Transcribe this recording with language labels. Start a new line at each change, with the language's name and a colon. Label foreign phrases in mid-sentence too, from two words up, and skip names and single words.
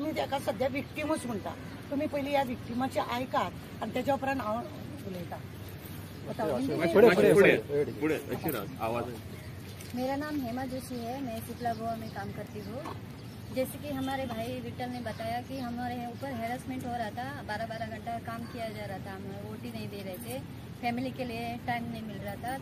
Konkani: ताका सध्या विक्टिमूच म्हणटा। तुम्ही पयली ह्या विक्टिमाचे ऐकात आणि त्याच्या उपरांत हांव उलयतां।
Hindi: मेरा नाम हेमा जोशी है, मैं सिपला गोवा में काम करती हूँ। जैसे कि हमारे भाई विट्ठल ने बताया कि हमारे ऊपर हैरेसमेंट हो रहा था, 12-12 घंटा काम किया जा रहा था, हमें रोटी नहीं दे रहे थे, फैमिली के लिए टाइम नहीं मिल रहा था।